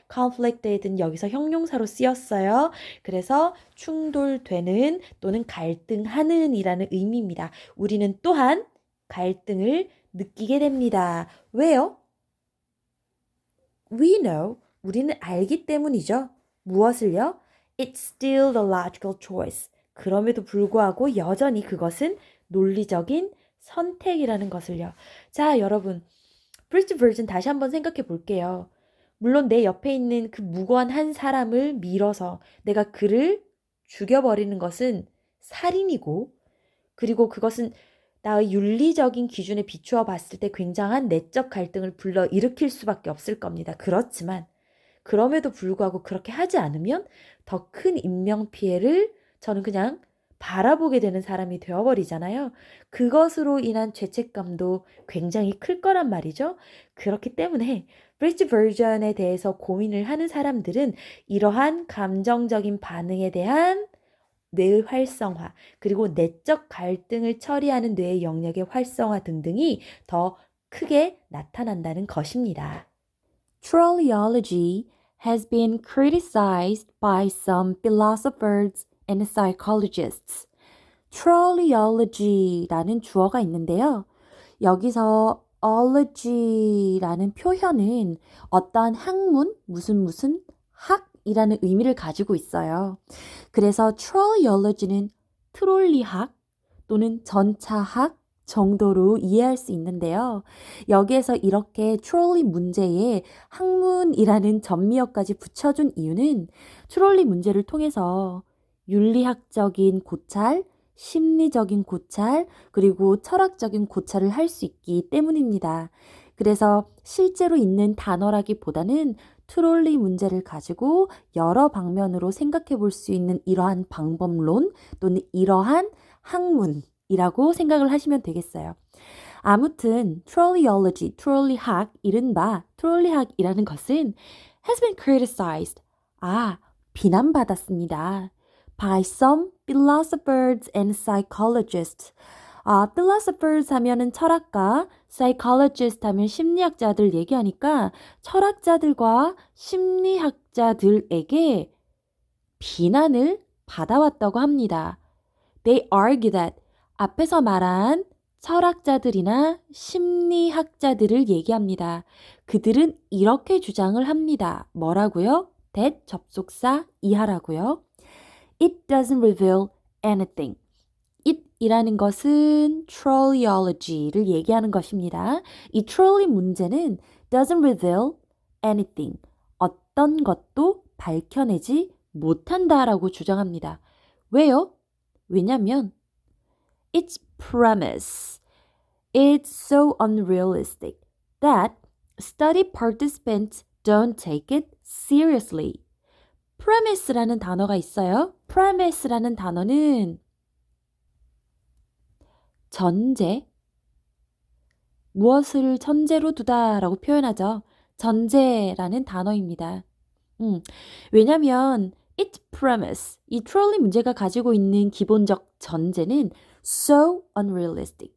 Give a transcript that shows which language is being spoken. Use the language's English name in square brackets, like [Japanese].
[Korean] conflicted는 여기서 형용사로 쓰였어요. 그래서 충돌되는 또는 갈등하는 이라는 의미입니다. 우리는 또한 갈등을 느끼게 됩니다. 왜요? We know, 우리는 알기 때문이죠. 무엇을요? [English] It's still the logical choice. [Korean] 그럼에도 불구하고 여전히 그것은 논리적인 선택이라는 것을요. 자, 여러분. Bridge version 다시 한번 생각해 볼게요. 물론 내 옆에 있는 그 무고한 한 사람을 밀어서 내가 그를 죽여버리는 것은 살인이고, 그리고 그것은 나의 윤리적인 기준에 비추어 봤을 때 굉장한 내적 갈등을 불러 일으킬 수밖에 없을 겁니다. 그렇지만 그럼에도 불구하고 그렇게 하지 않으면 더 큰 인명피해를 저는 그냥 바라보게 되는 사람이 되어버리잖아요. 그것으로 인한 죄책감도 굉장히 클 거란 말이죠. 그렇기 때문에 브리지 버전에 대해서 고민을 하는 사람들은 이러한 감정적인 반응에 대한 뇌의 활성화, 그리고 내적 갈등을 처리하는 뇌의 영역의 활성화 등등이 더 크게 나타난다는 것입니다. [English] Trolleology has been criticized by some philosophers and psychologists. [Korean] Trolleology라는 주어가 있는데요. 여기서 ology라는 표현은 어떠한 학문, 무슨 학이라는 의미를 가지고 있어요. 그래서 trolleology는 트롤리학 또는 전차학 정도로 이해할 수 있는데요. 여기에서 이렇게 트롤리 문제에 학문이라는 전미어까지 붙여준 이유는 트롤리 문제를 통해서 윤리학적인 고찰, 심리적인 고찰, 그리고 철학적인 고찰을 할 수 있기 때문입니다. 그래서 실제로 있는 단어라기보다는 트롤리 문제를 가지고 여러 방면으로 생각해 볼 수 있는 이러한 방법론 또는 이러한 학문이라고 생각을 하시면 되겠어요. 아무튼 trolleology, 트롤리학, 이른바 트롤리학이라는 것은 has been criticized, 비난받았습니다. [English] by some philosophers and psychologists. [Korean] philosophers 하면은 철학가, psychologist 하면 심리학자들 얘기하니까 철학자들과 심리학자들에게 비난을 받아왔다고 합니다. They argue that 앞에서 말한 철학자들이나 심리학자들을 얘기합니다. 그들은 이렇게 주장을 합니다. 뭐라고요? that 접속사 이하라고요. [English] It doesn't reveal anything. [Korean] it이라는 것은 trolleology를 얘기하는 것입니다. 이 trolley 문제는 doesn't reveal anything. 어떤 것도 밝혀내지 못한다라고 주장합니다. 왜요? [English] 왜냐면 its premise is so unrealistic that study participants don't take it seriously. [Korean] premise라는 단어가 있어요. premise라는 단어는 전제, 무엇을 전제로 두다라고 표현하죠. 전제라는 단어입니다. 왜냐면 its premise, 이 트롤리 문제가 가지고 있는 기본적 전제는 so unrealistic.